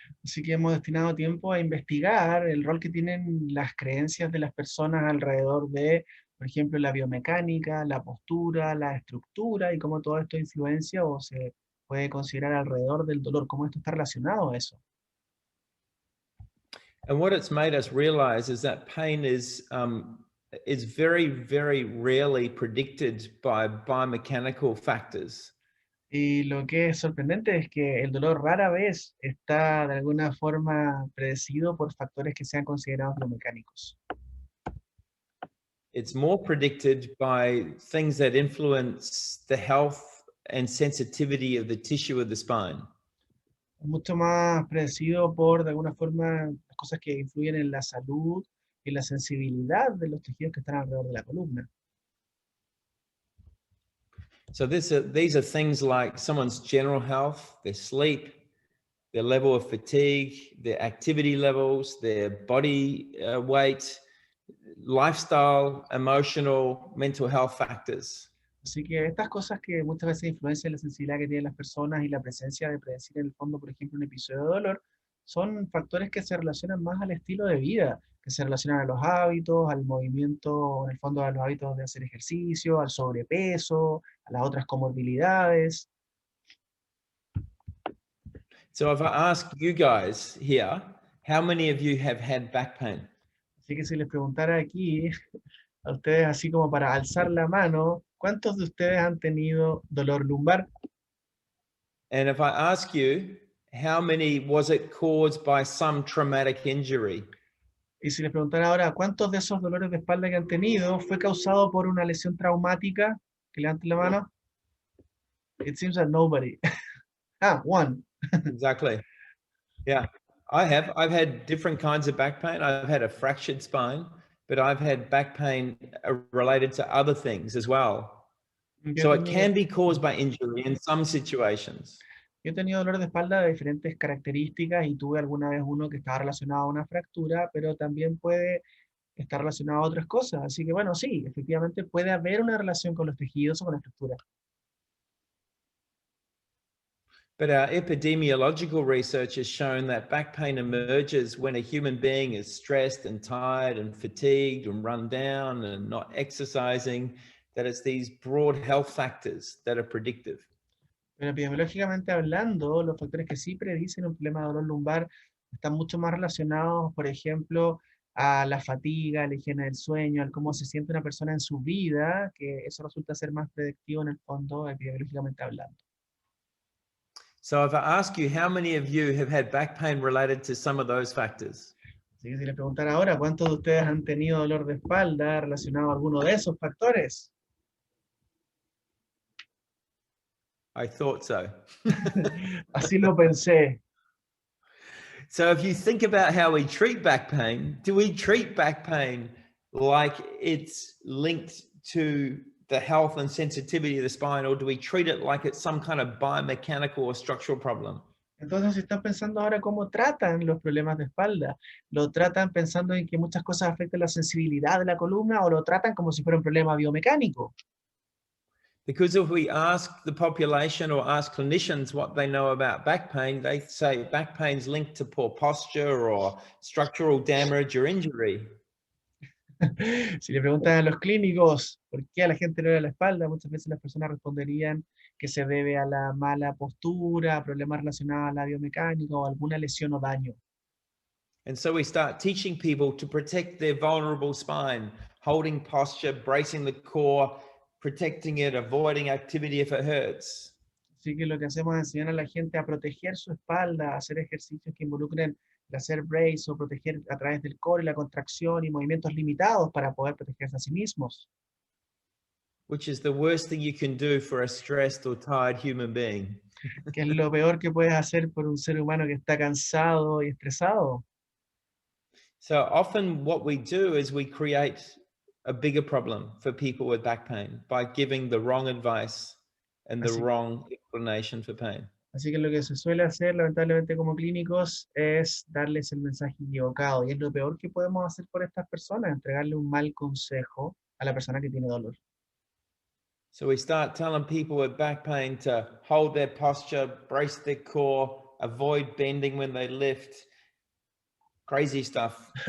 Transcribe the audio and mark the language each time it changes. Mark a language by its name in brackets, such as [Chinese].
[Spanish] Así que hemos destinado tiempo a investigar el rol que tienen las creencias de las personas alrededor de, por ejemplo, la biomecánica, la postura, la estructura y cómo todo esto influencia o se puede considerar alrededor del dolor, cómo esto está relacionado a eso. [English] And what it's made us realize is that pain is very, very rarely predicted by biomechanical factors. [Spanish] Y lo que es sorprendente es que el dolor rara vez está de alguna forma predecido por factores que sean considerados biomecánicos. [English] It's more predicted by things that influence the health and sensitivity of the tissue of the spine. [Spanish] Es mucho más predecido por, de alguna forma, las cosas que influyen en la salud y la sensibilidad de los tejidos que están alrededor de la columna. [English] So these are things like someone's general health, their sleep, their level of fatigue, their activity levels, their body weight, lifestyle, emotional, mental health factors. [Spanish] Así que estas cosas que muchas veces influencian la sensibilidad que tienen las personas y la presencia de predecir en el fondo, por ejemplo, un episodio de dolor, son factores que se relacionan más al estilo de vida, que se relacionan a los hábitos, al movimiento, en el fondo a los hábitos de hacer ejercicio, al sobrepeso, a las otras comorbilidades. [English] So if I ask you guys here, how many of you have had back pain? [Spanish] Así que si les preguntara aquí a ustedes, así como para alzar la mano, ¿cuántos de ustedes han tenido dolor lumbar? [English] And if I ask you, how many was it caused by some traumatic injury? [Spanish] Y si les preguntara ahora, ¿cuántos de esos dolores de espalda que han tenido fue causado por una lesión traumática? Que levanten la mano. [English] It seems that nobody. One. Exactly. Yeah, I've had different kinds of back pain. I've had a fractured spine, but I've had back pain related to other things as well. So it can be caused by injury in some situations. [Spanish] Yo he tenido dolor de espalda de diferentes características y tuve alguna vez uno que estaba relacionado a una fractura, pero también puede estar relacionado a otras cosas. Así que bueno, sí, efectivamente puede haber una relación con los tejidos o con la estructura. [English] But our epidemiological research has shown that back pain emerges when a human being is stressed and tired and fatigued and run down and not exercising, that it's these broad health factors that are predictive. [Spanish] Pero epidemiológicamente hablando, los factores que sí predicen un problema de dolor lumbar están mucho más relacionados, por ejemplo, a la fatiga, a la higiene del sueño, al cómo se siente una persona en su vida, que eso resulta ser más predictivo en el fondo, epidemiológicamente hablando. [English] So if I ask you, how many of you have had back pain related to some of those factors? [Spanish] Así que si les preguntara ahora, ¿cuántos de ustedes han tenido dolor de espalda relacionado a alguno de esos factores? [English] I thought so. [Spanish] Así lo pensé. [English] So if you think about how we treat back pain, do we treat back pain like it's linked to the health and sensitivity of the spine, or do we treat it like it's some kind of biomechanical or structural problem? [Spanish] Entonces, si están pensando ahora cómo tratan los problemas de espalda, ¿lo tratan pensando en que muchas cosas afectan la sensibilidad de la columna o lo tratan como si fuera un problema biomecánico? [English] Because if we ask the population or ask clinicians what they know about back pain, they say back pain's linked to poor posture or structural damage or injury. [Spanish] Si le preguntan a los clínicos por qué a la gente le duele la espalda, muchas veces las personas responderían que se debe a la mala postura, a problemas relacionados a la biomecánica o alguna lesión o daño. [English] And so we start teaching people to protect their vulnerable spine, holding posture, bracing the core, protecting it, avoiding activity if it hurts. [Spanish] Así que lo que hacemos es enseñar a la gente a proteger su espalda, a hacer ejercicios que involucren el hacer brace o proteger a través del core y la contracción y movimientos limitados para poder protegerse a sí mismos. [English] Which is the worst thing you can do for a stressed or tired human being. [Spanish] Que es lo peor que puedes hacer por un ser humano que está cansado y estresado. [English] So often what we do is we create a bigger problem for people with back pain by giving the wrong advice and the wrong explanation for pain. [Spanish] Así que lo que se suele hacer, lamentablemente, como clínicos, es darles el mensaje equivocado. Y es lo peor que podemos hacer por estas personas, entregarle un mal consejo a la persona que tiene dolor. [English] So we start telling people with back pain to hold their posture, brace their core, avoid bending when they lift, crazy stuff.